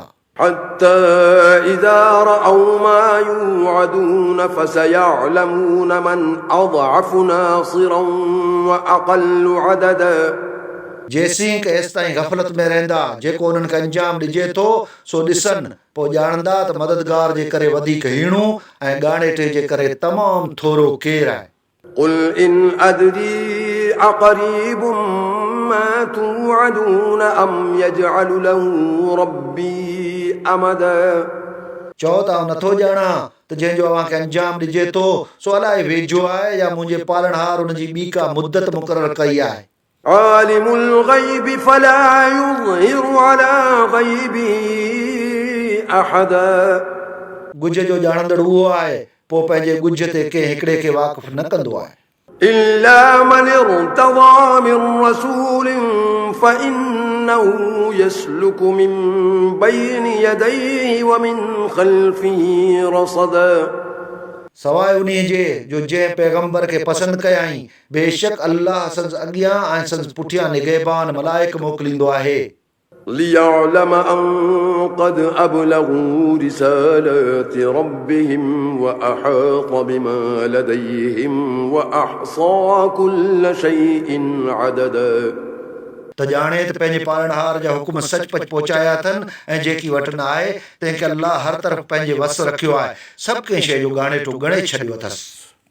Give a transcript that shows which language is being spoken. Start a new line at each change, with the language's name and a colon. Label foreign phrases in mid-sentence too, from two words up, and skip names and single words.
Arabic: حتى إذا رأوا ما يوعدون فسيعلمون من أضعف ناصرا وأقل عددا
Sindhi: जेसीं केसि ताईं गफ़लत में रहंदा जेको उन्हनि खे अंजाम ॾिजे थो सो ॾिसनि पोइ ॼाणंदा त मददगार जे करे वधीक हीणो ऐं ॻाणेटे जे करे तमामु थोरो केरु आहे
Arabic: قل إن أدري أقريب ما توعدون أم يجعل له ربي أمدا
Sindhi: चओ त नथो ॼाणा त जंहिंजो अव्हां खे अंजाम ॾिजे थो सो अलाए वेझो आहे या मुंहिंजे पालणहार उन जी ॿी का मुद्दत मुक़ररु कई आहे
Arabic: عالم الغيب فلا يظهر على غيبه أحدا
Sindhi: गुज जो ॼाणंदड़ उहो आहे पोइ पंहिंजे गुज ते कंहिं हिकिड़े खे वाक़ुफ़ु न कंदो आहे
Arabic: إلا من ارتضى من رسول فإنه يسلك من بين يديه ومن خلفه رصدا
Sindhi: सवाइ उन जे जो जंहिं पैगंबर खे पसंदि कयाई बेशक अल्लाह संदसि अॻियां ऐं संदसि पुठियां निगहबान मलाइक मोकिलींदो आहे
Arabic: ليعلم أن قد أبلغوا رسالات ربهم وأحاط بما لديهم وأحصى كل شيء عددا
Sindhi: त ॼाणे त पंहिंजे पालणहार जा हुकुम सचपच पहुचाया अथनि ऐं जेकी वटि न आहे तंहिंखे अल्लाह हर तरफ़ पंहिंजे वस रखियो आहे सभु कंहिं शइ जो ॻाणेटो ॻणे छॾियो अथसि